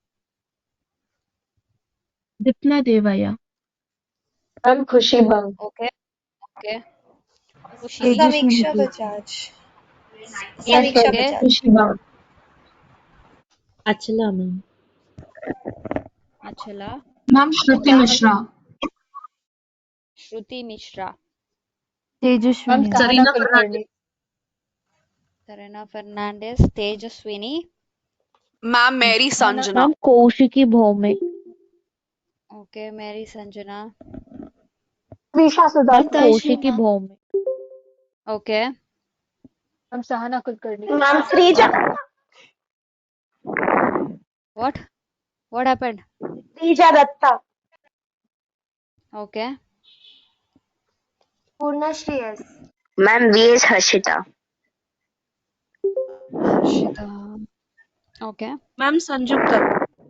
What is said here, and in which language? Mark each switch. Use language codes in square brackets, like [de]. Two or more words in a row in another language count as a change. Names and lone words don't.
[en] Dipna Devaya. I'm Khushi Bang. Okay, okay. Kushi. Tejaswini Samiksha Preeti. Bajaj. Yes, ma'am. Samiksha Okay. Bajaj. Khushi Bang. Achala, ma'am. Achala. Ma'am Shruti Mishra. Shruti Mishra. I'm Tejaswini ma'am. Sarina Fernandez. Tarana Fernandez. Tejaswini. Ma'am, Mary Sanjana. Ma'am, Kaushiki Bhaumik. Okay, Mary Sanjana. Visha Ma'am, Sudhakar. Kaushiki Bhaumik. Okay. I'm Sahana Kulkarni. Ma'am Srija. What? What happened? Srija Datta. Okay. Purna Shreyas. Ma'am VH Harshita. Harshita. Okay. Ma'am, Sanjukta.